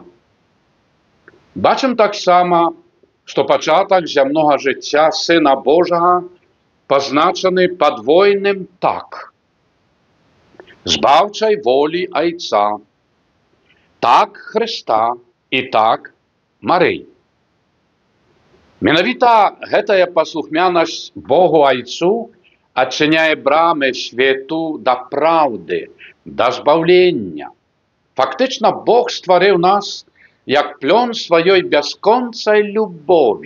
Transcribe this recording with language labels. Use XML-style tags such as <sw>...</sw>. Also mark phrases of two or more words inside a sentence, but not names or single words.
<uk>Бачимо так само, що початок земного життя Сина Божого позначений подвойним «так». Збавчої волі Отця, так Христа і так Марії.</uk> <be>Менавіта гэтая паслухмянасць Богу Отцу адчыняе брамы свету да праўды, да збаўлення. Фактычна Бог стварыў нас як плён сваёй бясконцай любові.</be>